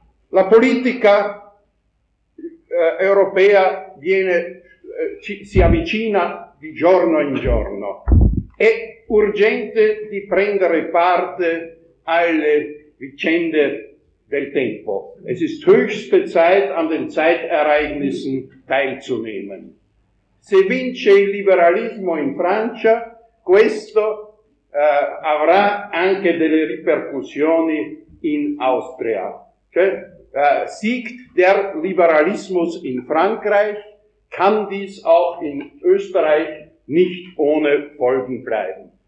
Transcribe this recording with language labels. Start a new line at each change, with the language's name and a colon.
Italian: La politica europea si avvicina di giorno in giorno. È urgente di prendere parte alle vicende del tempo.
German: Es ist höchste Zeit, an den Zeitereignissen teilzunehmen.
Italian: Se vince il liberalismo in Francia, questo avrà anche delle ripercussioni in Austria.
German: Cioè, siegt der Liberalismus in Frankreich, kann dies auch in Österreich nicht ohne Folgen bleiben.